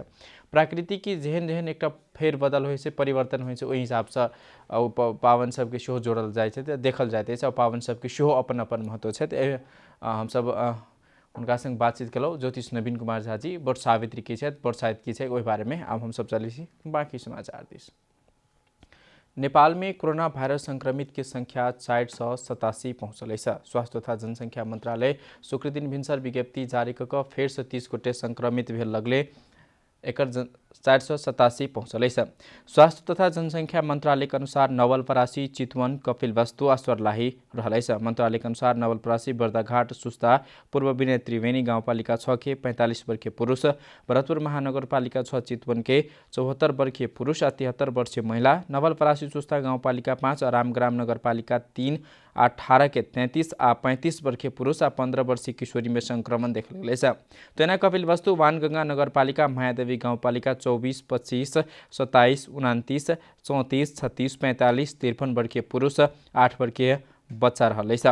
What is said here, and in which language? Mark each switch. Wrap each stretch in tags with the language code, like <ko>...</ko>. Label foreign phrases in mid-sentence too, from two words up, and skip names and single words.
<mai>प्रकृति की जेहन जेहन एकटा फेर बदल होइ छै, परिवर्तन होइ छै, ओहि हिसाब से पावन सबके सेहो जोड़ल जाइ छै, देखल जाइत अछि, पावन सबके सेहो अपन अपन महत्व छै। हमसब उनका संग बातचीत केलहुँ। ज्योतिष नवीन कुमार झा जी वट सावित्री की छथि, वट साहित्य की छै, ओहि बारे में आब हम सब चलै छी बाकी समाचार दिस। नेपाल में कोरोना वायरस संक्रमित के संख्या 487 पहुंचल अछि। स्वास्थ्य तथा जनसंख्या मंत्रालय शुक्र दिन भिनसर विज्ञप्ति जारी कऽ फेर से 30 गोटे संक्रमित भेल लगले एकर 487 पहुंचल अछि। स्वास्थ्य तथा जनसंख्या मंत्रालय के अनुसार नवलपरासी, चितवन, कपिलवस्तु आ सर्लाही रहल अछि। मंत्रालय के अनुसार नवलपरासी, बर्दाघाट, सुस्ता, पूर्व विनय त्रिवेणी गांवपालिका 6 के 45 वर्षीय पुरुष, भरतपुर महानगरपालिका 6 चितवन के 74 वर्षीय पुरुष आ 73 वर्षीय महिला, नवलपरासी सुस्ता गांवपालिका 5 आ रामग्राम नगरपालिका 3 18 के 33 आ 35 वर्षीय पुरुष आ 15 वर्षीय किशोरी में संक्रमण देखल गेल अछि। तेना कपिलवस्तु वानगंगा नगरपालिका, मायादेवी गांवपालिका 24, 25, 27, 29, 34, 36, 45, 53 वर्षीय पुरुष, 8 वर्षीय बच्चा रहल अछि।</mai>